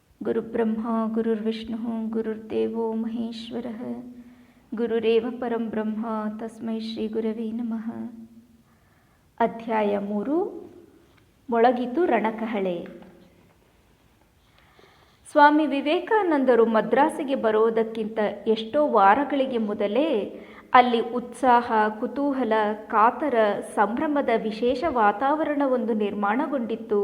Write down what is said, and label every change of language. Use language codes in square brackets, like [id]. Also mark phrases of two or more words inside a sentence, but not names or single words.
[sa] ಗುರುಬ್ರಹ್ಮ ಗುರುರ್ವಿಷ್ಣು ಗುರುರ್ದೇವೋ ಮಹೇಶ್ವರ ಗುರುರೇವ ಪರಂ ಬ್ರಹ್ಮ ತಸ್ಮೈ ಶ್ರೀ ಗುರವೇ ನಮಃ. [kn] ಅಧ್ಯಾಯ 3. ಮೊಳಗಿತು ರಣಕಹಳೆ. ಸ್ವಾಮಿ ವಿವೇಕಾನಂದರು ಮದ್ರಾಸಿಗೆ ಬರುವುದಕ್ಕಿಂತ ಎಷ್ಟೋ ವಾರಗಳಿಗೆ ಮೊದಲೇ ಅಲ್ಲಿ ಉತ್ಸಾಹ, ಕುತೂಹಲ, ಕಾತರ, ಸಂಭ್ರಮದ ವಿಶೇಷ ವಾತಾವರಣವೊಂದು ನಿರ್ಮಾಣಗೊಂಡಿತ್ತು.